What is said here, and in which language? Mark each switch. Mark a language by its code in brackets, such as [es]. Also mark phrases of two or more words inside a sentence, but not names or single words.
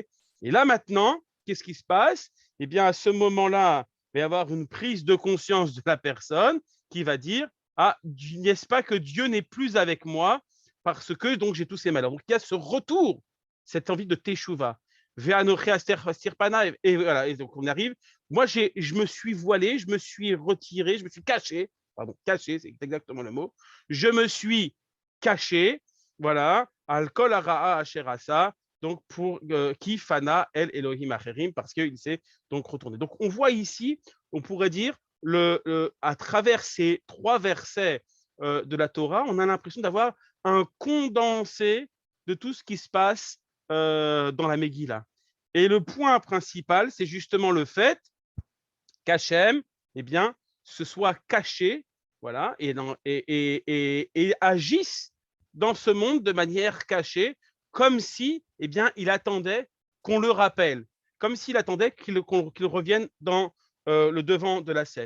[fr] Et là maintenant, qu'est-ce qui se passe? Eh bien, à ce moment-là, il va y avoir une prise de conscience de la personne qui va dire, ah, n'est-ce pas que Dieu n'est plus avec moi parce que donc j'ai tous ces malheurs. Donc il y a ce retour, cette envie de teshuva. Et voilà, et donc on arrive. Moi, je me suis voilé, je me suis retiré, je me suis caché. Pardon, caché, c'est exactement le mot. Je me suis caché, voilà, [he] על כל הרעה אשר עשה, [fr] donc pour qui [he] פנה אל אלהים אחרים, [fr] parce qu'il s'est donc retourné. Donc on voit ici, on pourrait dire, à travers ces 3 versets de la Torah, on a l'impression d'avoir un condensé de tout ce qui se passe dans la Megillah. Et le point principal, c'est justement le fait qu'Hachem, eh bien, se soit caché, voilà, et agisse dans ce monde de manière cachée, comme si, eh bien, il attendait qu'on le rappelle, comme s'il attendait qu'il revienne dans le devant de la scène.